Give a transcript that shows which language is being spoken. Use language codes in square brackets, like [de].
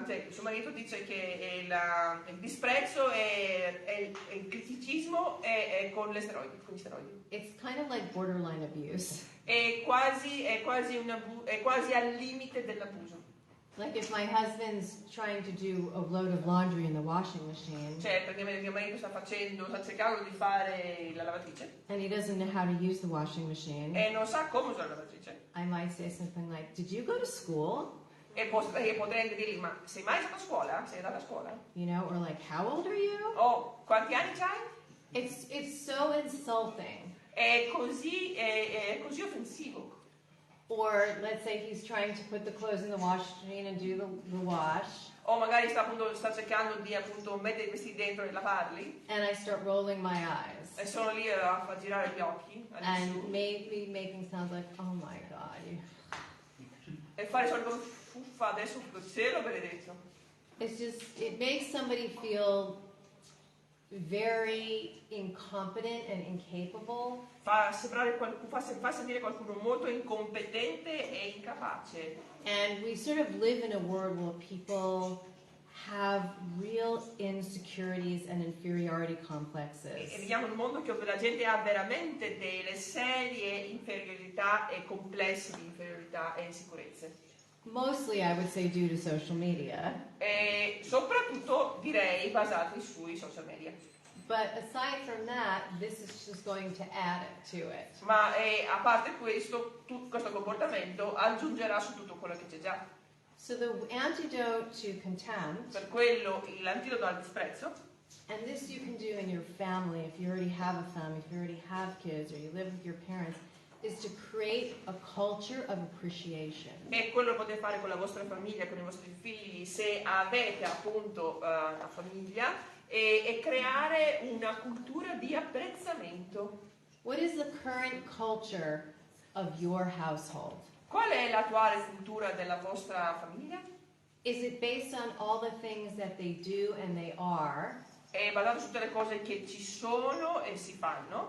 [it] Suo marito dice che il disprezzo è il criticismo con gli steroidi. [en] It's kind of like borderline abuse. [it] È quasi al limite dell'abuso. [en] Like if my husband's trying to do a load of laundry in the washing machine. [it] Cioè, perché mio marito sta cercando di fare la lavatrice. [en] And he doesn't know how to use the washing machine. [it] E non sa come usare la lavatrice. [en] I might say something like, did you go to school? [it] E potrei anche dirgli, ma sei mai stato a scuola? Sei andata a scuola? [en] You know, or like, how old are you? [it] Oh, quanti anni c'hai? [en] It's so insulting. [it] È così offensivo. [en] Or let's say he's trying to put the clothes in the washing machine and do the wash. [it] O magari sta cercando di mettere i vestiti dentro e lavarli. [en] And I start rolling my eyes. [it] E sono lì a far girare gli occhi. [en] And maybe making sounds like, oh my God. [it] E fare il solito fuffa adesso, cielo benedetto. [en] it makes somebody feel very incompetent and incapable. [it] Fa sentire qualcuno molto incompetente e incapace. [en] And we sort of live in a world where people have real insecurities and inferiority complexes. [it] E viviamo in un mondo dove la gente ha veramente delle serie inferiorità e complessi di inferiorità e insicurezze. [en] Mostly, I would say, due to social media. [it] E soprattutto direi basati sui social media. [en] But aside from that, this is just going to add to it. [it] Ma a parte questo, questo comportamento aggiungerà su tutto quello che c'è già. [en] So the antidote to contempt, [it] Per quello l'antidoto al disprezzo, [en] and this you can do in your family if you already have a family, if you already have kids or you live with your parents, is to create a culture of appreciation. [it] e quello lo potete fare con la vostra famiglia, con i vostri figli, se avete appunto una famiglia, e creare una cultura di apprezzamento. [en] What is the current culture of your household? [it] Qual è l'attuale cultura della vostra famiglia? [en] Is it based on all the things that they do and they are [it] È basato su tutte le cose che ci sono e si fanno